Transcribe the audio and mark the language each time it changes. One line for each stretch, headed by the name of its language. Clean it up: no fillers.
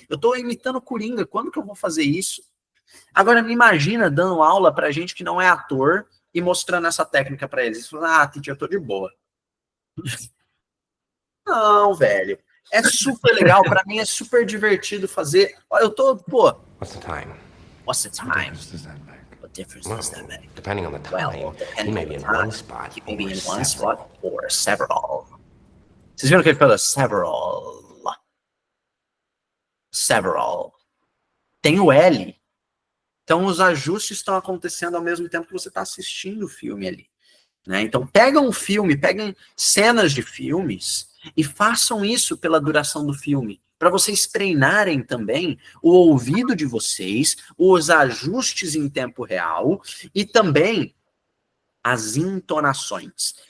Portuguese: Eu estou imitando Coringa, quando que eu vou fazer isso? Agora, me imagina dando aula pra gente que não é ator, e mostrando essa técnica para eles. Falando, teacher, eu tô de boa. Não, velho. É super legal, para mim é super divertido fazer. Olha, eu tô, pô.
English: What's the time? What's the time? What difference does that make? Depending on the time, he may be in one spot. He may be in one spot or several.
Portuguese: Vocês viram que ele falou several? Several. Tem o L. Então os ajustes estão acontecendo ao mesmo tempo que você está assistindo o filme ali. Né? Então pegam um filme, peguem cenas de filmes e façam isso pela duração do filme, para vocês treinarem também o ouvido de vocês, os ajustes em tempo real e também as entonações.